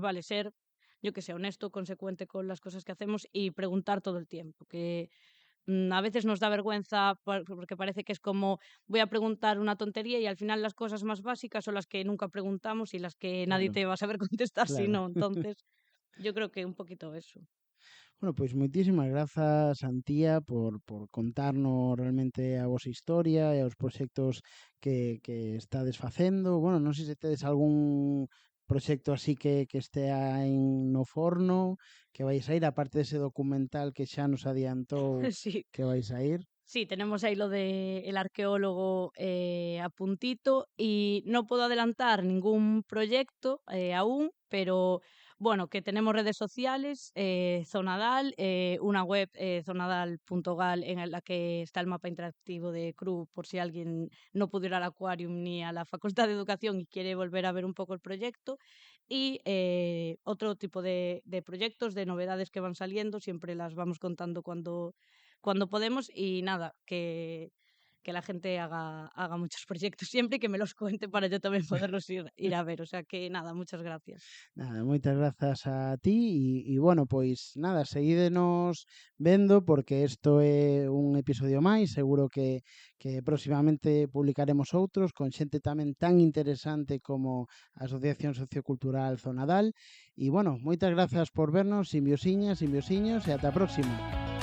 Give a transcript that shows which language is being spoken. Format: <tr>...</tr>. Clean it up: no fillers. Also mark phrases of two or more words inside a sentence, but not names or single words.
<es>vale, ser, yo qué sé, honesto, consecuente con las cosas que hacemos y preguntar todo el tiempo, que a veces nos da vergüenza porque parece que es como voy a preguntar una tontería y al final las cosas más básicas son las que nunca preguntamos y las que nadie Claro, te va a saber contestar si claro. no. Entonces, yo creo que un poquito eso.</es> <gl>Bueno, pois moitísimas grazas, Antía, por contarnos realmente a vosa historia e os proxectos que estades facendo. Bueno, non sei se tedes algún proxecto así que estea no forno, que vais a ir, aparte dese documental que xa nos adiantou Sí. que vais a ir.</gl> <es>Sí, tenemos ahí lo de el arqueólogo a puntito y no puedo adelantar ningún proyecto aún, pero bueno, que tenemos redes sociales, Zonadal, una web zonadal.gal en la que está el mapa interactivo de CRU por si alguien no pudo ir al Aquarium ni a la Facultad de Educación y quiere volver a ver un poco el proyecto. Y otro tipo de proyectos, de novedades que van saliendo, siempre las vamos contando cuando podemos y nada, que la gente haga muchos proyectos siempre y que me los cuente para yo también poderlos ir a ver. O sea que nada, muchas gracias.</es> <gl>Nada, moitas grazas a ti bueno, pois nada, seguídenos vendo porque isto é un episodio máis, seguro que próximamente publicaremos outros con xente tamén tan interesante como a Asociación Sociocultural Zonadal. E bueno, moitas grazas por vernos, simbiosiñas, simbiosiños, e ata a próxima.</gl>